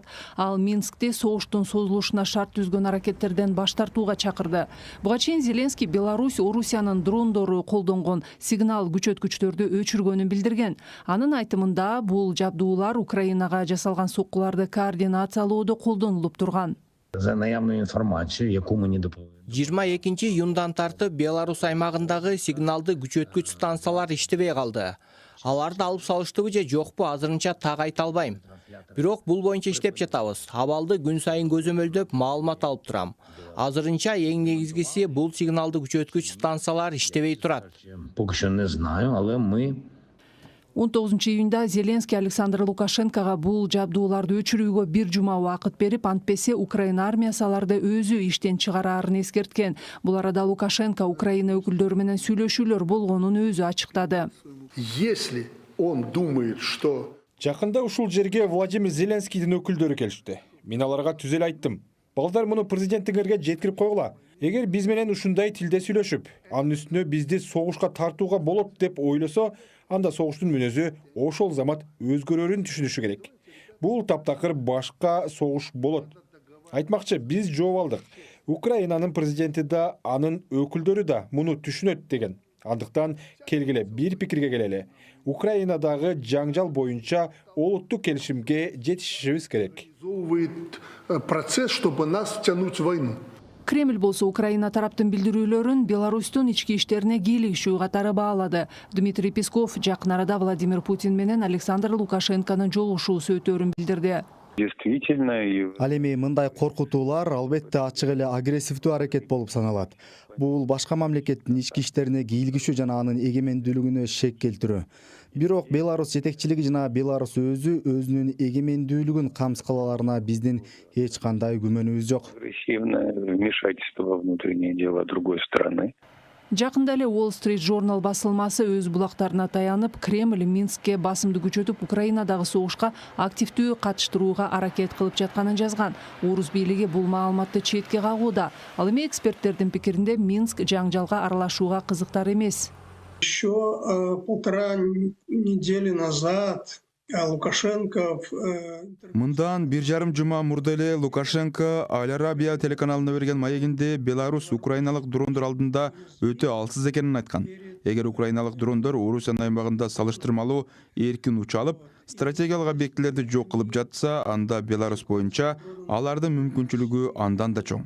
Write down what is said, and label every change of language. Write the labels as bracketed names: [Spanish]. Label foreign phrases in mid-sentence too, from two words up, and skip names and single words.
[Kyrgyz] Ал Минскте согуштун созулушуна шарт түзгөн аракеттерден баш тартууга чакырды. Буга чейин Зеленский Беларусь Орусиянын дрондору колдонгон сигнал күчөткүчтөрдү өчүргөнүн билдирген. Анын айтымында бул жабдуулар Украинага жасалган соккуларды координациялоодо колдонулуп турган. [Ukrainian] За наявную информацию, яку мені доповіли. [Kyrgyz] 22 июндан тартып Беларусь аймагындагы сигналды күчөткүч станциялар иштебей калды. Аларды алып салыштыбы же жокпу азырынча так айта албайм. Бирок бул боюнча иштеп жатабыз. Абалды күн сайын көзөмөлдөп маалымат алып турам. Азырынча эң негизгиси бул сигналды күчөткүч станциялар иштебей турат. [Ukrainian] Поки що не знаю, але ми [Kyrgyz] 19 июнда Зеленский Александр Лукашенкоға бул жабдууларды өчүрүүгө бир жума убакыт берип, антпесе Украина армиясы аларды өзү иштен чыгарарын эскерткен. Бул арада Лукашенко Украина өкүлдөрү менен сүйлөшүүлөр болгонун өзү ачыктады. [Russian] Если он думает, что... [Kyrgyz] Жакында ушул жерге Владимир Зеленскийдин өкүлдөрү келишти. Мен аларга түзел айттым. Балдар муну президенттиңерге жеткирип койгула. Эгер биз менен ушундай тилде сүйлөшүп, анын үстүнө бизди согушка тартууга болот деп ойлосо, анда согуштун мүнөзү ошол замат өзгөрөрүн түшүнүшү керек. Бул таптакыр башка согуш болот. Айтмакчы, биз жооп алдык. Украинанын президенти да, анын өкүлдөрү да муну түшүнөт деген. Андыктан келгиле бир пикирге келели. Украинадагы жаңжал боюнча олуттук келишимге жетишишибиз керек. [Russian] Процесс, чтобы нас втянуть в войну. [Kyrgyz] Кремль болсо Украина тараптын билдирүүлөрүн Беларустун ички иштерине кийлигишүү катары баалады. Дмитрий Песков жакын арада Владимир Путин менен Александр Лукашенконун жолугушуусу өтөөрүн билдирди. Ал эми мындай коркутуулар албетте ачык эле агрессивдүү аракет болуп саналат. Бул башка мамлекеттин ички иштерине кийлигишүү жана анын эгемендүүлүгүнө шек келтирүү. Бирок Беларусь жетекчилиги жана Беларусь өзү өзүнүн эгемендүүлүгүн камсыз кылаларына биздин эч кандай күмөнүбүз жок. [Russian] Вмешательство во внутренние дела другой страны. [Kyrgyz] Жакында эле Wall Street Journal басылмасы өз булактарына таянып, Кремль Минскке басымды күчөтүп, Украинадагы согушка активдүү катыштырууга аракет кылып жатканын жазган. Орус бийлиги бул маалыматты четке кагууда. Ал эми эксперттердин пикиринде Минск жаңжалга аралашууга кызыктар эмес. [Russian] Еще 1,5 недели назад Лукашенко... [Kyrgyz] Мындан 1,5 жума мурда эле Лукашенко Аль Арабия телеканалына берген маегинде Беларусь украиналык дрондор алдында өтө алсыз экенин айткан. Эгер украиналык дрондор Орусиянын аймагында салыштырмалуу эркин уча алып, стратегиялык объектилерди жок кылып жатса, анда Беларусь боюнча алардын мүмкүнчүлүгү андан да чоң.